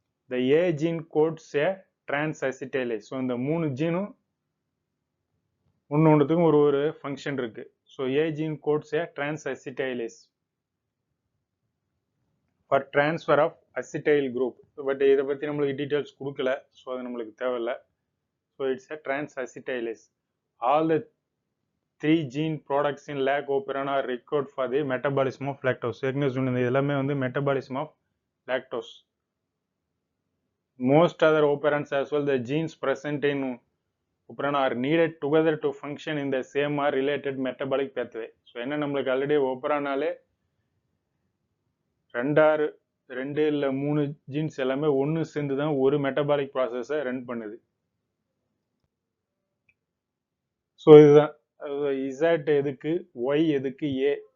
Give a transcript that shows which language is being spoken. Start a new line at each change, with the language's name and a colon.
English: The A gene codes a transacetylase.
Tamil: So இந்த 3 ஜீனும் ஒன்றுத்துக்கும் ஒரு ஃபங்க்ஷன் இருக்கு.
English: So A gene codes a transacetylase for transfer of acetyl group.
Tamil: But இதை பற்றி நம்மளுக்கு டீட்டெயில்ஸ் கொடுக்கல, ஸோ அது நம்மளுக்கு தேவையில்லை.
English: So it's a transacetylase. All the 3 gene products in lac operon are required for the metabolism of lactose.
Tamil: ஏற்கனவே சொன்னது எல்லாமே வந்து
English: metabolism of lactose. Most other operants as well, the genes present in operon are needed together to function in the same or related metabolic pathway.
Tamil: So என்ன நம்மளுக்கு already ஓப்பரானாலே 2 இல்லை 3 jeans எல்லாமே ஒன்று சேர்ந்து தான் ஒரு மெட்டபாலிக் ப்ராசஸை ரன் பண்ணுது. ஸோ இதுதான் இசட் எதுக்கு, ஒய் எதுக்கு, ஏ.